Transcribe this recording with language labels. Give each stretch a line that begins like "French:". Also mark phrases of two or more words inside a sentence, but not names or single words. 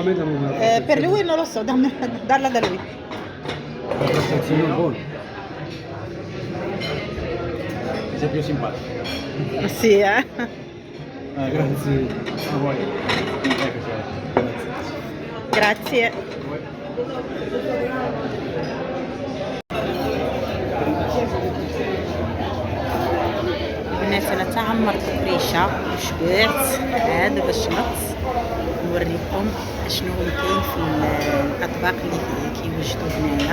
Italian: Per lui non lo so, darla da lui. Una stazione buona. Sei più simpatico. Sì, eh? Grazie a voi. Eccoci. Grazie.
Arabic: البنات انا تعمرت الريشه وشبعت. عاد باش نوريكم اشنو كاين في الاطباق اللي كيوجدوا هنايا.